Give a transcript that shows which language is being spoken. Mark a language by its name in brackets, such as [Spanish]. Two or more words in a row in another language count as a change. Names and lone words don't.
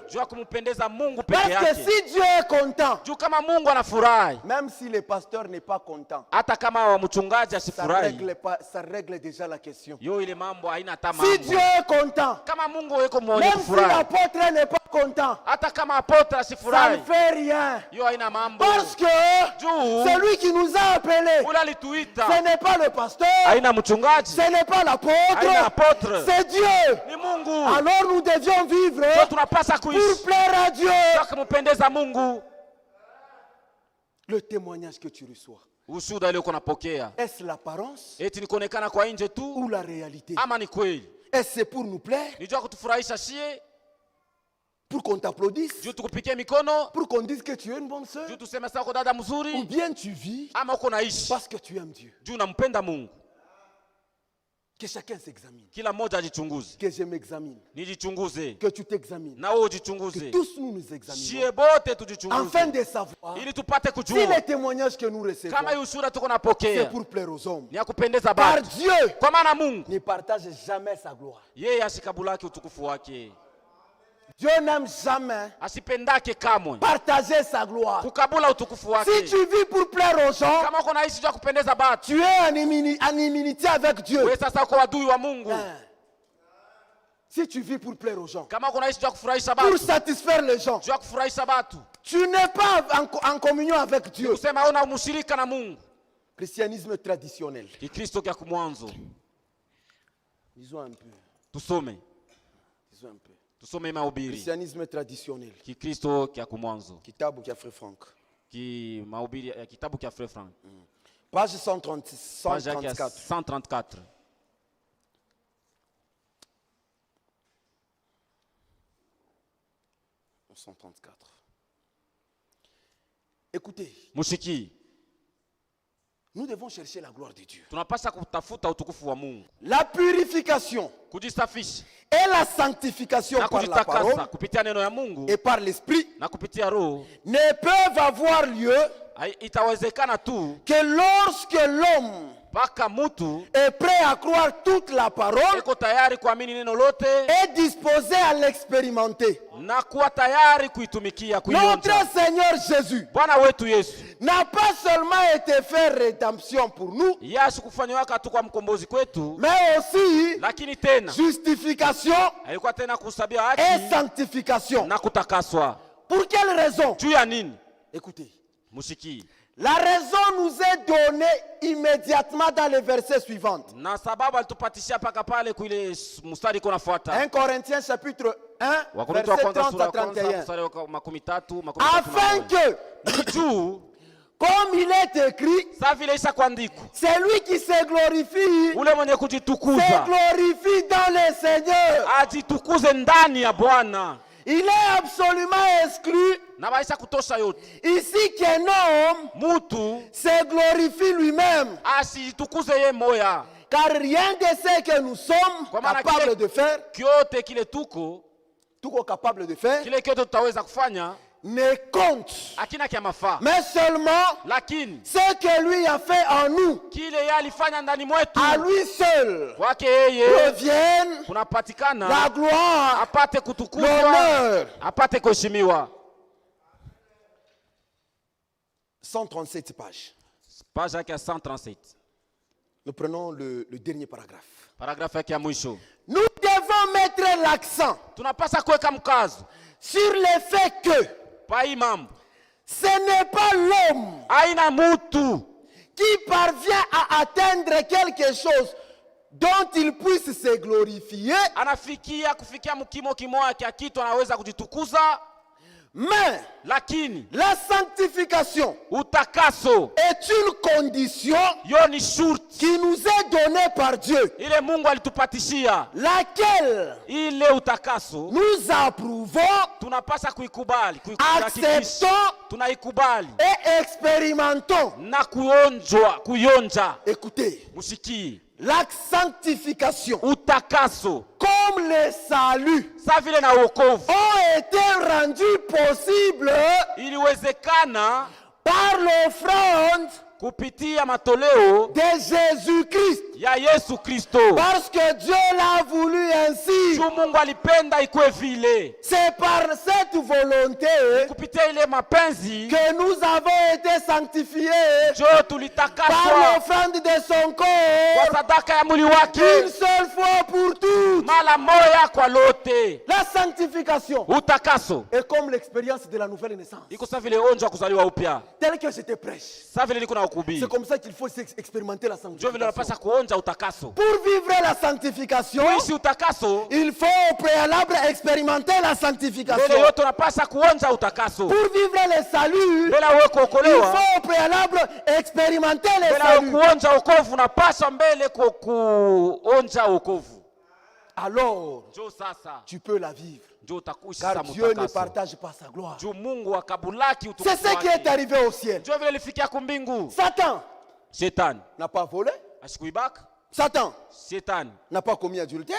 [French] Parce que si Dieu est content, même si le pasteur n'est pas content, ça règle déjà la question. Si Dieu est content, même si asifurahi. Si l'apôtre n'est pas content, [Swahili] Hata kama apotre [French] ça [Swahili] asifurahi, [French] ne fait rien. [Swahili] hiyo haina mambo. [French] Parce que [Swahili] Juu [French] celui qui nous a appelés, [Swahili] ule alituita [French] ce n'est pas le pasteur, [Swahili] haina mchungaji, [French] ce n'est pas [Swahili] haina [French] l'apôtre, [Swahili] apotre, [French] c'est Dieu. [Swahili] ni Mungu. [French] Alors nous devions vivre [Swahili] So tunapasa [French] pour [Swahili] kuishi [French] plaire à Dieu. [Swahili] kwa kumpendeza Mungu. [French] Le témoignage que tu reçois, [Swahili] Ushuhuda ile uko napokea, [French] est-ce l'apparence [Swahili] eti ni kuonekana kwa nje tu [French] ou la réalité? [Swahili] ama ni kweli? [French] Est-ce c'est pour nous plaire, [Swahili] Ni juu ya kutufurahisha shie, [French] pour qu'on t'applaudisse, [Swahili] juu tukupikie mikono, [French] pour qu'on dise que tu es une bonne sœur, [Swahili] juu tuseme sasa uko dada [French] ou [Swahili] mzuri, [French] bien tu vis [Swahili] ama uko naishi [French] parce que tu aimes Dieu? [Swahili] juu unampenda Mungu. [French] Que chacun s'examine, [Swahili] Kila mmoja ajichunguze, [French] que je m'examine, [Swahili] nijichunguze [French] que tu t'examines, [Swahili] na wewe [French] que [Swahili] ujichunguze, [French] tous nous nous examinons, [Swahili] shie bote [French] afin [Swahili] tujichunguze [French] de savoir [Swahili] ili tupate [French] si [Swahili] kujua [French] les témoignages que nous recevons, [Swahili] kama hii ushuhuda tuko [French] c'est [Swahili] napokea [French] pour plaire aux hommes. [Swahili] ni ya kupendeza [French] Car [Swahili] batu, [French] Dieu [Swahili] kwa maana Mungu [French] ne partage jamais sa gloire. [Swahili] yeye ashikabulake utukufu wake, [French] Dieu n'aime jamais [Swahili] asipendake kamwe [French] partager sa gloire. [Swahili] kukabula utukufu [French] Si [Swahili] wake. [French] tu vis pour plaire aux gens, [Swahili] Kama uko naishi juu ya kupendeza batu, [French] tu es en immunité avec Dieu. [Swahili] wewe sasa uko wadui wa Mungu. [French] Hein. Si tu vis pour plaire aux gens, [Swahili] Kama uko naishi juu ya kufurahisha [French] pour [Swahili] batu, [French] satisfaire les gens, [Swahili] juu ya kufurahisha batu, [French] tu n'es pas en communion avec Dieu. [Swahili] kusema una mushirika na Mungu. [French] Christianisme traditionnel. [Swahili] Kikristo kya kumwanzo, [French] Disons un peu. [Swahili] tusome [French] Disons un peu. [Swahili] tusome mahubiri. [French] Christianisme traditionnel. [Swahili] Kikristo kya kumwanzo, Kitabu kia Frère Franck. ki mahubiri ya kitabu kya Frère Frank, [French] Page 130, [Swahili] page yake ya 134. 134. [French] Écoutez, [Swahili] Mushiki, [French] nous devons chercher la gloire de Dieu. [Swahili] tunapaswa kutafuta utukufu wa Mungu, [French] La purification [Swahili] kujisafisha [French] et la sanctification [Swahili] na [French] par la [Swahili] kujitakasa [French] parole [Swahili] kupitia neno ya Mungu [French] et par l'esprit [Swahili] na kupitia Roho [French] ne peuvent avoir lieu [Swahili] itawezekana tu [French] que lorsque l'homme [Swahili] mpaka mtu [French] est prêt à croire toute la parole [Swahili] iko tayari kuamini neno lote [French] et disposé à l'expérimenter. [Swahili] na kuwa tayari kuitumikia, [French] Notre [Swahili] kuionja. [French] Seigneur Jésus [Swahili] Bwana wetu Yesu [French] n'a pas seulement été fait rédemption pour nous, [Swahili] Yesu kufanywa tu kwa mkombozi kwetu, [French] mais aussi [Swahili] lakini tena [French] justification [Swahili] alikuwa tena kusabia [French] et [Swahili] haki [French] sanctification. [Swahili] na kutakaswa. [French] Pour quelle raison? [Swahili] Juu ya nini? [French] Écoutez, [Swahili] Mushiki, [French] la raison nous est donnée immédiatement dans les versets suivants. [Swahili] na sababu alitupatishia paka pale kuile mstari iko nafuata [French] 1 Corinthiens chapitre 1, [Swahili] Wakorintho wa [French] verset [Swahili] kwanza 30 sura [French] à [Swahili] ya kwanza 31. mstari wa 13, [French] Afin que, [Swahili] juu [French] comme il est écrit, [Swahili] sa vile isa kuandikwa, [French] celui qui se glorifie [Swahili] ule mwenye [French] se [Swahili] kujitukuza [French] glorifie dans le Seigneur. [Swahili] ajitukuze ndani ya Bwana, [French] Il est absolument exclu [Swahili] na maisha kutosha yote [French] ici qu'un homme [Swahili] mutu [French] se glorifie lui-même. [Swahili] asijitukuze ye moya, [French] Car rien de ce que nous sommes [Swahili] Kwa maana [French] capables [Swahili] kile- [French] de faire, [Swahili] kyote kile tuko [French] capable de faire, [Swahili] kile kyote tutaweza kufanya [French] ne compte, [Swahili] akina kya mafaa, [French] mais seulement [Swahili] lakini [French] ce que lui a fait en nous, [Swahili] kile yeye alifanya ndani mwetu, [French] à lui seul, [Swahili] kwake yeye [French] revienne [Swahili] kunapatikana [French] la gloire, [Swahili] apate kutukuzwa, [French] l'honneur. [Swahili] apate kuheshimiwa. [French] 137 pages. [Swahili] Page yake ya 137, [French] Nous prenons le dernier paragraphe. [Swahili] paragrafu yake ya mwisho. [French] Nous devons mettre l'accent [Swahili] Tunapasa kuweka mkazo [French] sur le fait que [Swahili] pa hii mambo, [French] ce n'est pas l'homme [Swahili] aina mutu [French] qui parvient à atteindre quelque chose dont il puisse se glorifier, [Swahili] anafikia kufikia mkimo kimoya kya kitu anaweza kujitukuza, [French] mais [Swahili] lakini [French] la sanctification [Swahili] utakaso [French] est une condition [Swahili] yo ni shurti [French] qui nous est donnée par Dieu, [Swahili] ile Mungu alitupatishia. [French] laquelle [Swahili] Ile utakaso [French] nous approuvons, [Swahili] tunapasa kuikubali, kuihakikisha, [French] acceptons [Swahili] tunaikubali [French] et expérimentons. [Swahili] na kuyonja. [French] Écoutez, [Swahili] Mushiki, [French] la sanctification [Swahili] utakaso [French] comme le salut [Swahili] sa vile na wokovu [French] ont été rendus possibles [Swahili] iliwezekana [French] par l'offrande [Swahili] kupitia matoleo [French] de Jésus-Christ. [Swahili] Ya Yesu Kristo. [French] Parce que Dieu l'a voulu ainsi. [Swahili] Mungu alipenda ikuwe vile. [French] C'est par cette volonté [Swahili] kupitia ile mapenzi [French] que nous avons été sanctifiés par l'offrande de son corps. [Swahili] Kwa sadaka ya mwili wake. [French] Une seule fois pour toutes. [Swahili] Mara moja kwa lote. [French] La sanctification [Swahili] utakaso [French] est comme l'expérience de la nouvelle naissance. [Swahili] Iko sawa vile onjo ya kuzaliwa upya. [French] Tel que je te prêche. [Swahili] Sawa vile niko na ukubi. [French] C'est comme ça qu'il faut expérimenter la sanctification. [Swahili] Ndio vile unapaswa kuonja utakaso. [French] Pour vivre la sanctification, [Swahili] kuishi utakaso, [French] il faut au préalable expérimenter la sanctification. [Swahili] Mbele yote unapaswa kuonja utakaso. [French] Pour vivre le salut, [Swahili] mbele wewe kuokolewa, [French] il faut au préalable expérimenter le salut. [Swahili] Mbele kuonja wokovu unapaswa mbele kuonja wokovu. [French] Alors, tu peux la vivre. Car Dieu ne partage pas sa gloire. C'est ce qui est arrivé au ciel. Satan n'a pas volé. Satan n'a pas commis adultère.